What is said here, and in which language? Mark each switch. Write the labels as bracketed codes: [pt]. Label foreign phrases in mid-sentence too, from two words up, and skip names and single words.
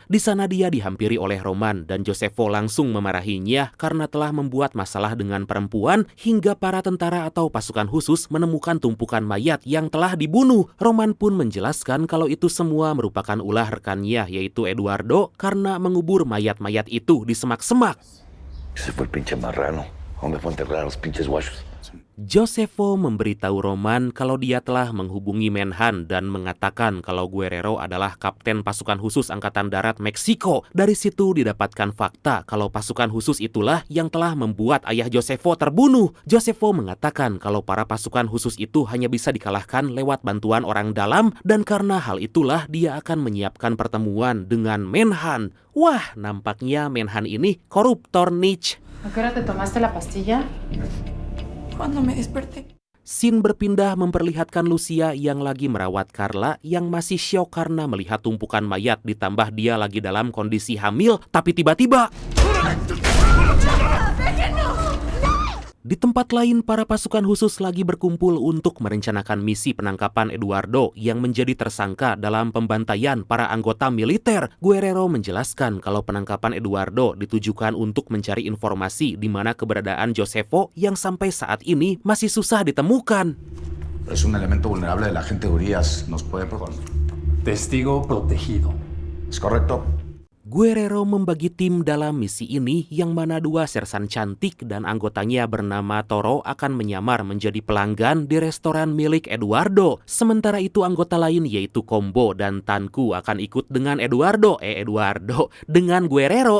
[id] Di sana dia dihampiri oleh Roman dan Josefo langsung memarahinya karena telah membuat masalah dengan perempuan hingga para tentara atau pasukan khusus menemukan tumpukan mayat yang telah dibunuh. Roman pun menjelaskan kalau itu semua merupakan ulah rekannya yaitu Eduardo karena mengubur mayat-mayat itu di semak-semak. [es] Ese fue el pinche marrano. ¿Dónde fue a enterrar a los pinches guachos? [id] Josefo memberitahu Roman kalau dia telah menghubungi Menhan dan mengatakan kalau Guerrero adalah kapten pasukan khusus Angkatan Darat Meksiko. Dari situ didapatkan fakta kalau pasukan khusus itulah yang telah membuat ayah Josefo terbunuh. Josefo mengatakan kalau para pasukan khusus itu hanya bisa dikalahkan lewat bantuan orang dalam dan karena hal itulah dia akan menyiapkan pertemuan dengan Menhan. Wah, nampaknya Menhan ini koruptor niche. [es] ¿A qué hora te tomaste la pastilla? Cuando me desperté. [id] Scene berpindah memperlihatkan Lucia yang lagi merawat Carla yang masih syok karena melihat tumpukan mayat ditambah dia lagi dalam kondisi hamil, tapi tiba-tiba di tempat lain para pasukan khusus lagi berkumpul untuk merencanakan misi penangkapan Eduardo yang menjadi tersangka dalam pembantaian para anggota militer. Guerrero menjelaskan kalau penangkapan Eduardo ditujukan untuk mencari informasi di mana keberadaan Josefo yang sampai saat ini masih susah ditemukan. [es] Es un elemento vulnerable de la agente Urias. ¿Nos puede Testigo protegido. ¿Es correcto? [id] Guerrero membagi tim dalam misi ini yang mana 2 sersan cantik dan anggotanya bernama Toro akan menyamar menjadi pelanggan di restoran milik Eduardo. Sementara itu anggota lain yaitu Combo dan Tanku akan ikut dengan dengan Guerrero.